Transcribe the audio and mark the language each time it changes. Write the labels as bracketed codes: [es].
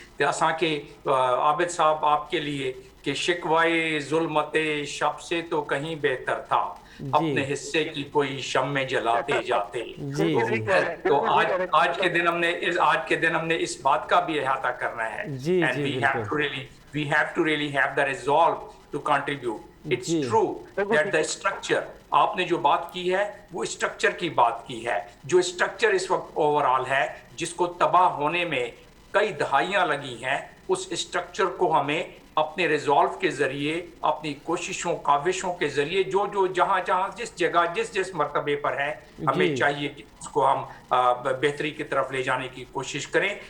[hi] त असांखे आबिद साहब आपके लिए कि शिकवाए जुल्मते शब से तो कहीं बेहतर था, अपने हिस्से की कोई शम्मे जलाते जाते. तो आज के दिन हमने इस बात का भी अहाता करना है. [en] And we have to really have the resolve to contribute. It's true that the structure, [hi] आपने जो बात की है वो स्ट्रक्चर की बात की है. जो स्ट्रक्चर इस वक्त ओवरऑल है जिसको तबाह होने में कई दहाइयां लगी हैं, उस स्ट्रक्चर को हमें अपने रिजॉल्व के जरिए, अपनी कोशिशों काविशों के जरिए, जो जहां जिस जगह जिस मर्तबे पर है, हमें चाहिए कि उसको हम बेहतरी की तरफ ले जाने की कोशिश करें.